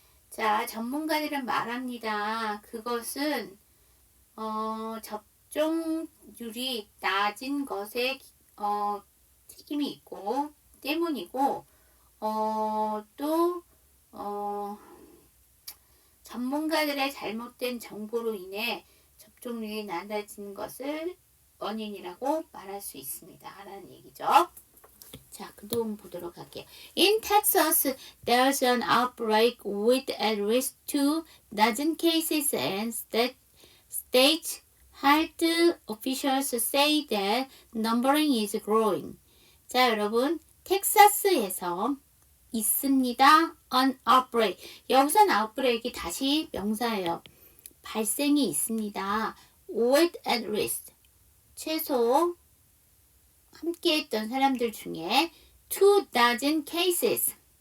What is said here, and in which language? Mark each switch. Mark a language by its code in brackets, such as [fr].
[ko] 자, 전문가들은 말합니다. 그것은 접종률이 낮은 것에 책임이 있고 때문이고 또 전문가들의 잘못된 정보로 인해 접종률이 낮아진 것을 원인이라고 말할 수 있습니다. 라는 얘기죠. 자, 그 도움 보도록 할게요. [en] In Texas, there's an outbreak with at least 2 dozen cases and state health officials say that numbering is growing. [ko] 자, 여러분, 텍사스에서 있습니다. [en] an outbreak. [ko] 여기서는 outbreak이 다시 명사예요. 발생이 있습니다. [en] with at least. [ko] 최소 함께 했던 사람들 중에 [en] 2 dozen cases.